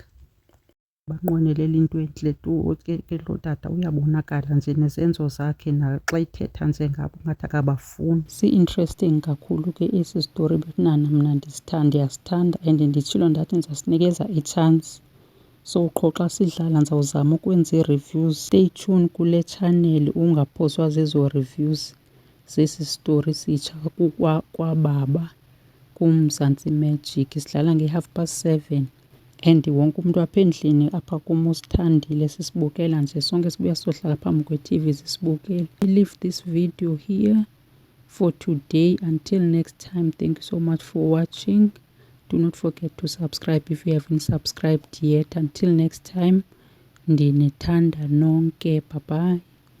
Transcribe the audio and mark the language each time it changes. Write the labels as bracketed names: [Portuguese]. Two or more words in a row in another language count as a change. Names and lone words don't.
[Xhosa] Banqwenelela into entle tu ke lo tata, uyabonakala nje nezenzo zakhe naxa ithetha nje ngabo ngathi akabafuni. Si-interesting kakhulu ke esi sitori, bekunana mna ndiyasithanda and nditshilo ndathi ndizasinikeza i-chance. So qho xa sidlala ndizawuzama ukwenza ii-reviews. [English] Stay tuned [Xhosa] kule channel ungaphoswa zezo reviews zesi sitori sitsha kwababa. kuMzansi Magic. Sidlala nge7:30 and wonke umuntu apha endlini apha kumo usithandile, sisibukela nje sonke sibuya sohlala phambi kwe-TV sisibukele. [English] I leave this video here for today. Until next time, thank you so much for watching. Do not forget to subscribe if you haven't subscribed yet. Until next time, [Xhosa] ndinithanda nonke. [English] Bye bye.